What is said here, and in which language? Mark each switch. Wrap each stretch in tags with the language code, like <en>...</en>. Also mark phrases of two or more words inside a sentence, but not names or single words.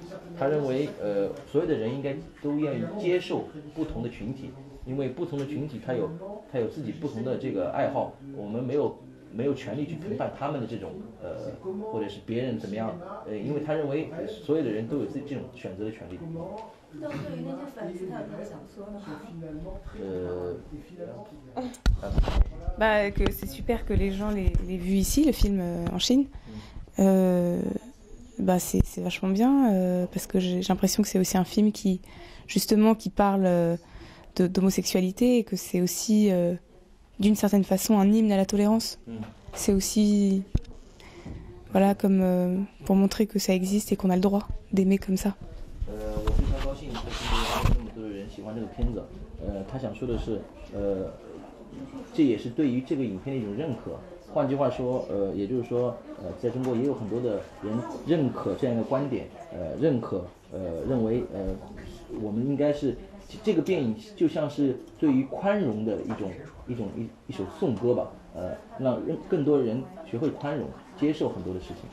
<zh>他认为所有的人应该都愿意接受不同的群体。因为不同的群体，他有自己不同的这个爱好，我们没有权利去评判他们的这种或者是别人怎么样，因为他认为所有的人都有自己这种选择的权利。那对于那些粉丝，他有什么想说的吗？</zh> <fr>Bah, que c'est super que les gens l'aient vu ici, le film en Chine. Bah, c'est vachement bien parce que j'ai l'impression que c'est aussi un film qui, justement, qui parle d'homosexualité et que c'est aussi, d'une certaine façon, un hymne à la tolérance. C'est aussi, voilà, comme pour montrer que ça existe et qu'on a le droit d'aimer comme ça.</fr> <zh>我非常高兴，就是那么多的人喜欢这个片子。他想说的是，这也是对于这个影片的一种认可。换句话说，也就是说，在中国也有很多的人认可这样一个观点，认为，我们应该是这个电影就像是对于宽容的一首颂歌吧，让更多人学会宽容，接受很多的事情。</zh>